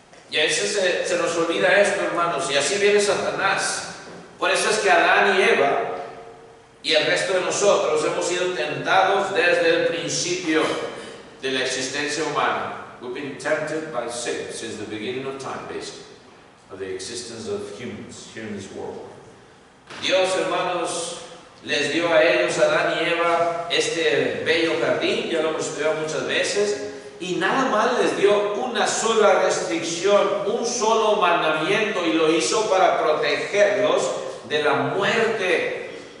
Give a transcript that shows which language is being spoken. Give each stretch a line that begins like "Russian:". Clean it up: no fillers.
Spanish: Y a veces se nos olvida esto, hermanos, y así viene Satanás. Por eso es que Adán y Eva y el resto de nosotros hemos sido tentados desde el principio de la existencia humana.
English: We've been tempted by sin since the beginning of time, basically, of the existence of humans here in this world.
Spanish: Dios, hermanos, les dio a ellos, Adán y Eva, este bello jardín, ya lo hemos estudiado muchas veces, y nada más les dio una sola restricción, un solo mandamiento, y lo hizo para protegerlos de la muerte.